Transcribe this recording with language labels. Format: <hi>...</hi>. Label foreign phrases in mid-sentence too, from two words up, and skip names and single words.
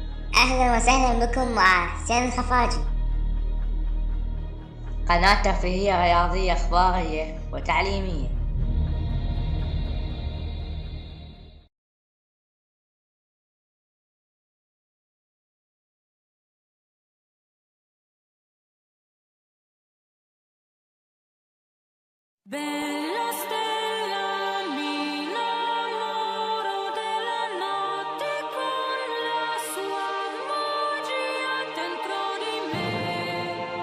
<ar>أهلا وسهلا بكم مع حسين الخفاجي. قناة ترفيهية رياضية إخبارية وتعليمية.</ar> <it>Bella stella, mi innamoro della notte con la sua magia dentro di me.</it>